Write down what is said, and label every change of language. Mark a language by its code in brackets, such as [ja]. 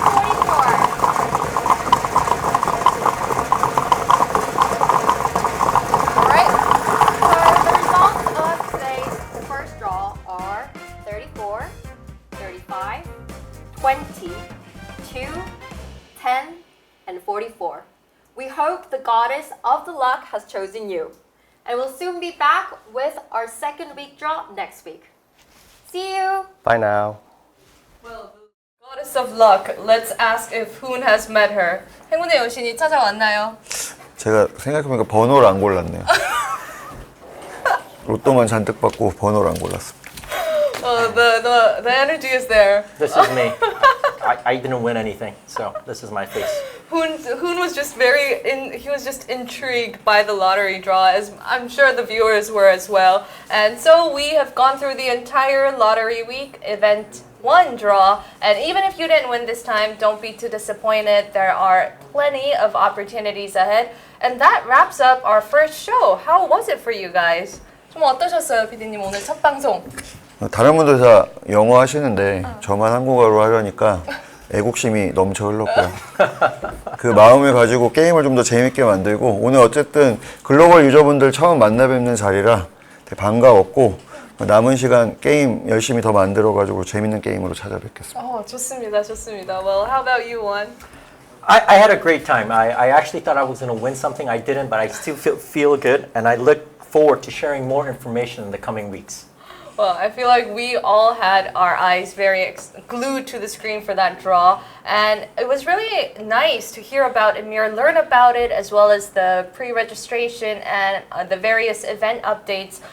[en] Alright, so the results of today's first draw are 34, 35, 20, 2, 10, and 44. We hope the goddess of the luck has chosen you. And we'll soon be back with our second week draw next week. See you! Bye now. Well, the goddess of luck. Let's ask if Hoon has met her. [ko] 행운의 여신이 찾아왔나요? 제가 생각해보니까 번호를 안 골랐네요. 로또만 잔뜩 받고 번호를 안 골랐습니다. [en] The energy is there. This is me. I didn't win anything, so this is my face. Hoon was just he was just intrigued by the lottery draw, as I'm sure the viewers were as well. And so we have gone through the entire lottery week event 1 draw, and even if you didn't win this time, don't be too disappointed. There are plenty of opportunities ahead. And that wraps up our first show. How was it for you guys? [ko] 좀 어떠셨어요, PD님 오늘 첫 방송? 다른 분들 다 영어 하시는데 저만 한국어로 하려니까 애국심이 넘쳐 흘렀고요. 그 마음을 가지고 게임을 좀 더 재밌게 만들고 오늘 어쨌든 글로벌 유저분들 처음 만나 뵙는 자리라 되게 반가웠고 남은 시간 게임 열심히 더 만들어가지고 재밌는 게임으로 찾아뵙겠습니다. 좋습니다, 좋습니다. [en] Well, how about you, Juan? I had a great time. I actually thought I was going to win something. I didn't, but I still feel good, and I look forward to sharing more information in the coming weeks. Well, I feel like we all had our eyes very glued to the screen for that draw, and it was really nice to hear about YMIR, learn about it, as well as the pre-registration and the various event updates.